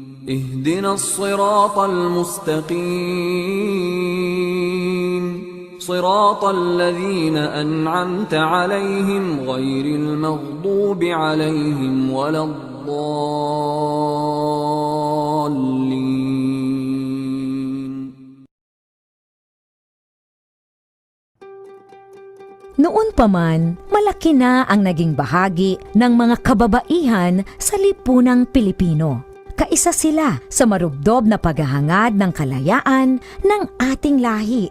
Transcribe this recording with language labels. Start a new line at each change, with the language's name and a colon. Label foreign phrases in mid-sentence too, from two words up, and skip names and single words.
Arabic: اهدنا الصراط المستقيم. صراط الذين أنعمت عليهم غير المغضوب عليهم ولا الضالين.
Filipino: Noon pa man, malaki na ang naging bahagi ng mga kababaihan sa lipunang Pilipino. Kaisa sila sa marubdob na paghahangad ng kalayaan ng ating lahi.